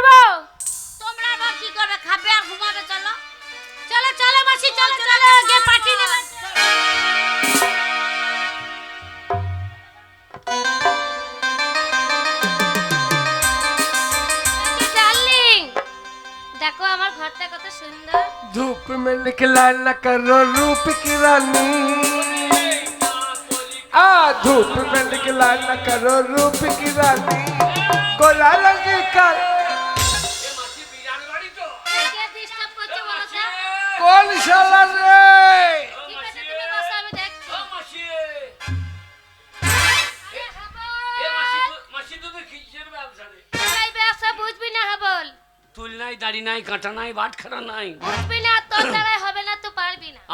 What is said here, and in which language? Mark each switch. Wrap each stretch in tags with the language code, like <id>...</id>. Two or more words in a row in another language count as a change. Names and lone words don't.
<bn>তোমরা আবার কি করবে? খাবে আর ঘুমাবে। চলো চলো চলো মাসি, চলো চলো গিয়ে পার্টি দেবে। ডার্লিং দেখো আমার ঘরটা কত সুন্দর।</bn> <hi>धूप में निकला न करो रूप की रानी, धूप में निकला न करो रूप की रानी, गोला लगी कर।</hi> <bn>কে ডিস্টার্ব করছে বলো তো?</bn> <hi>कौन शाला रे?</hi> <bn>ঠিক আছে তুমি বসো আমি দেখছি। এই ব্যবসা বুঝবি না হাবল, তুল নাই, দাড়ি নাই, কাঁটা নাই, বাটখারা নাই। বুঝবি না, তোর দ্বারাই হবে না, তো পারবি না।</bn>